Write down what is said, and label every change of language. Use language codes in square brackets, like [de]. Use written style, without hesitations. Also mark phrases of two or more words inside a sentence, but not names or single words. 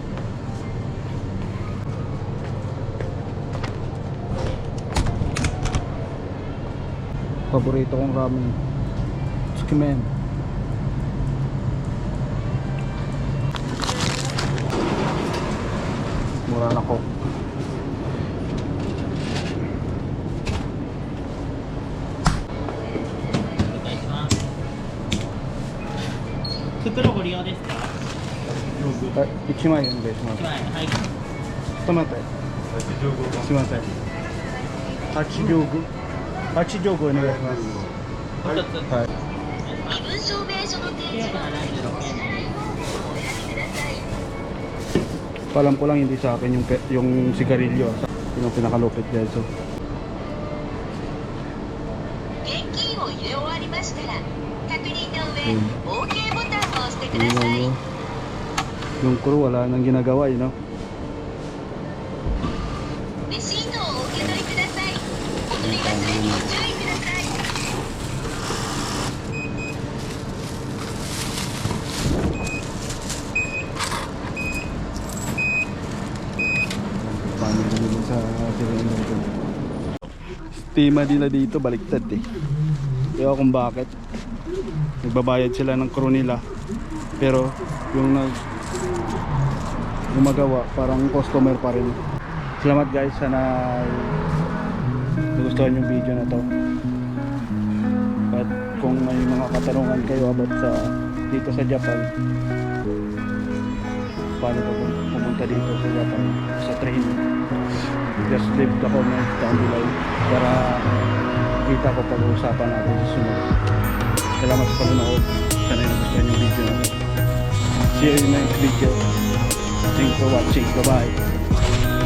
[tl] Paborito kong ramen, tsukimen. Mura na ko. [ja] Gopro ご利用ですか 1万円お願いします。 1万円はいちょっと待って。すいません。85お願いします。もう一つはい。身分証明書の提示は976円です [tl] Palam ko lang hindi sa akin yung sigarilyo. Yun ang pinakalupit guys. So, [ja] 現金を入れ終わりましたら確認の上 OK ボタンを押してください。 [tl] Yung crew wala nang ginagawa, [en] you know. [ja] レシートをお受け取りください。お取り忘れにご注意ください。 [tl] Paano dito sa Tireno ito? Estima nila dito baliktad eh. Kaya kung bakit nagbabayad sila ng crew nila, pero yung gumagawa parang customer pa rin. Salamat guys, sana nagustuhan yung video na to. At kung may mga katanungan kayo about sa dito sa Japan, paano ka pumunta dito sa Japan sa train, [en] just leave the comment down below [tl] para kita ko pag-uusapan natin sa sunod. Salamat sa panonood, sana nagustuhan yung video na to. [en] See you in the next video. Thanks for watching, bye bye.